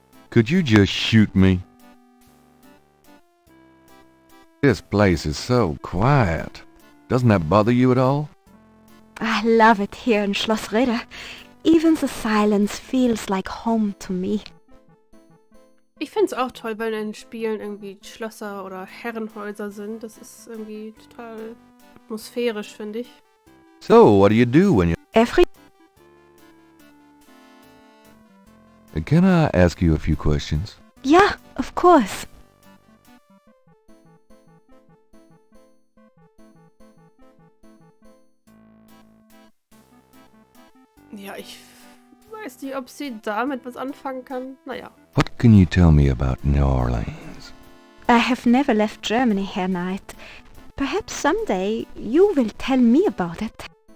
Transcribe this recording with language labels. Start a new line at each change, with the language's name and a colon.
English: Could you just shoot me? This place is so quiet. Doesn't that bother you at all? I love it here in Schloss Ritter. Even the silence feels like home to me.
German: Ich finde es auch toll, wenn in Spielen irgendwie Schlösser oder Herrenhäuser sind. Das ist irgendwie total atmosphärisch, finde ich.
English: So, what do you do when you... Every Can I ask you a few questions? Yeah, of course.
German: Ja, ich weiß nicht, ob sie damit was anfangen kann. Naja.
English: What can you tell me about New Orleans? I have never left Germany, Herr Knight. Perhaps someday you will tell me about it.